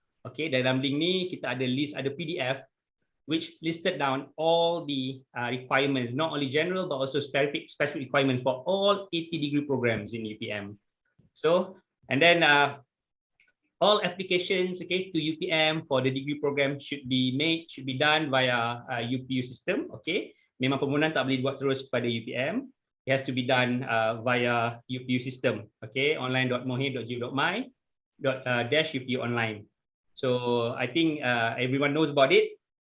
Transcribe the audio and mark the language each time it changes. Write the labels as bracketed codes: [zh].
[en] Okay, [ms] dalam link ni kita ada [en] PDF which listed down all the requirements, not only general but also specific requirements for all 80 degree programs in UPM. So, and then all applications, okay, to UPM for the degree program should be done via UPU system. [ms] Okay, memang permohonan tak boleh buat terus kepada UPM. [en] It has to be done via UPU system. Okay, online.mohib.go.my/UPU online. So I think everyone knows about it.